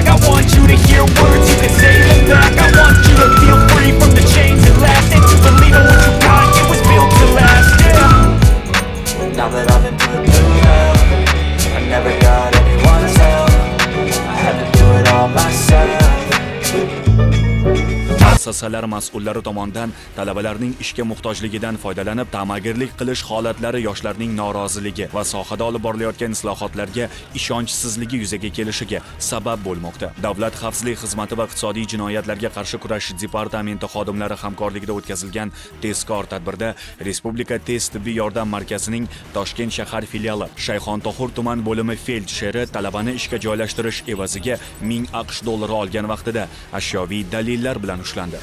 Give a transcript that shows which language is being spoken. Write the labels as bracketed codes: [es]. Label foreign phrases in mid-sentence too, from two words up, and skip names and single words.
[en] I want you to hear words, you can say them back. I want you to feel free from the chains that last, and to believe in what you got, it was built to last, yeah. Now that I've been put through hell, I never got anyone's help. I had to do it all myself. [uz] muassasalar mas'ullari tomonidan talabalarning ishga muhtojligidan foydalanib ta'magirlik qilish holatlari yoshlarning noroziligi va sohada olib borilayotgan islohotlarga ishonchsizligi yuzaga kelishiga sabab bo'lmoqda. Davlat xavfsizlik xizmati va iqtisodiy jinoyatlarga qarshi kurashish departamenti xodimlari hamkorligida o'tkazilgan tezkor tadbirda Respublika tez tibbiy yordam markazining Toshkent shahar filiali Shayxontohur tuman bo'limi feldsheri talabani ishga joylashtirish evaziga 1000 AQSh dollari olgan vaqtida ashyoviy dalillar bilan ushlandi.